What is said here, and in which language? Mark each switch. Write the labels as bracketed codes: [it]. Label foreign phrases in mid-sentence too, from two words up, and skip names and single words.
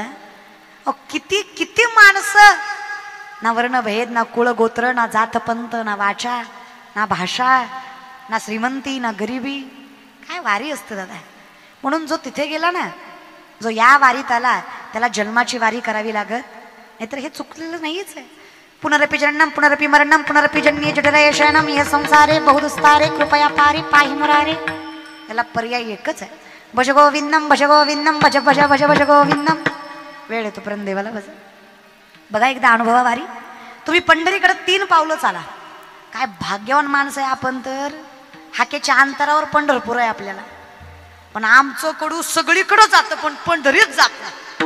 [mr] किती किती माणसं, ना वर्ण भेद, ना कुळ गोत्र, ना जात पंथ, ना वाचा, ना भाषा, ना श्रीमंती, ना गरिबी. काय वारी असते दादा. म्हणून जो तिथे गेला ना, जो या वारीत आला, त्याला जन्माची वारी करावी लागत. नाहीतर हे चुकलेलं नाहीच आहे. [sa] पुनरपि जन्म पुनरपि मरणम पुनरपि जन्ये जठरय शयनम ये संसारे बहुदुस्तारे कृपया पारी पाहि मुरारे. [mr] याला पर्याय एकच आहे, [sa] भज गोविंदम भज गोविंदम भज भज भज भज गोविंदम. [mr] वेळ येतो पर्यंत देवाला भज. बघा एकदा अनुभवा वारी. तुम्ही पंढरीकडे 3 पावलं चाला. काय भाग्यवान माणसं आहे आपण तर. हाकेच्या अंतरावर पंढरपूर आहे आपल्याला. पण आमचं कडू सगळीकडं जातं पण पंढरीच जात नाही.